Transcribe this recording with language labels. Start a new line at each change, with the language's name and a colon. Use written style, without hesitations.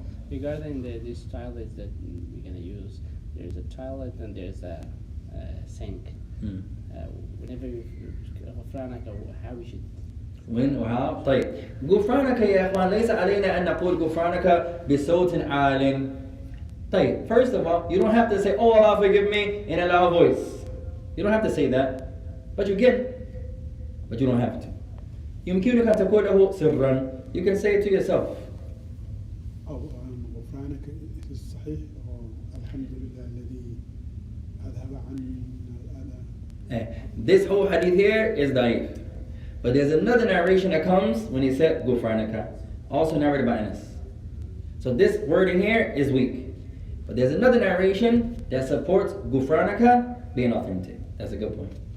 English: Regarding these toilets that we're going to use, there's a toilet and there's a sink. Whenever غفرانك, how we should. when وها.
Arabic: طيب غفرانك يا إخوان ليس علينا أن نقول غفرانك بصوت عال. طيب,
English: first of all, you don't have to say, oh Allah forgive me, in a loud voice. You don't have to say that, but you can. But you don't have to.
Arabic: يمكنك أن تقوله سرا.
English: You can say it to yourself.
Arabic: غفرانك الصحيح الحمد لله الذي أذهب عني الأذى.
English: This whole hadith here is daif. But there's another narration that comes when he said Gufranaka, also narrated by Anas. So this word in here is weak. But there's another narration that supports Gufranaka being authentic. That's a good point.